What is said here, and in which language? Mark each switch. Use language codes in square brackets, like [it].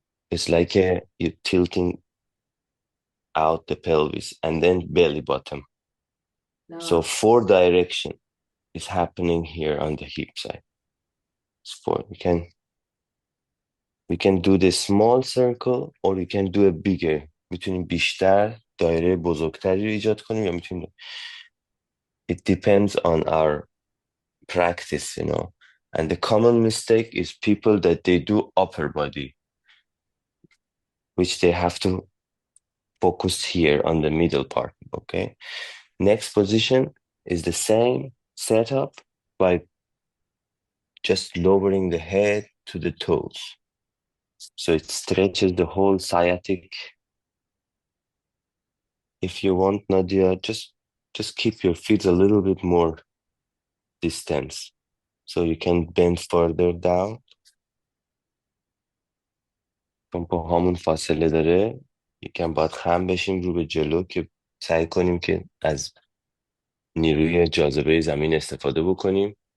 [en] It's like you're tilting out the pelvis and then belly button. So No. 4 direction is happening here on the hip side. It's four. We can do the small circle or we can do a bigger. [fa] میتونیم بیشتر دایره بزرگتری رو ایجاد کنیم یا میتونیم. [en] It depends on our practice. And the common mistake is people that they do upper body, which they have to focus here on the middle part. Okay. Next position is the same setup by just lowering the head to the toes. So it stretches the whole sciatic. If you want, Nadia, just keep your feet a little bit more distance so you can bend further down. [fa] چون پاهامون فاصله داره یکم باید خم بشیم رو به جلو که سعی کنیم که از نیروی جاذبه زمین استفاده بکنیم.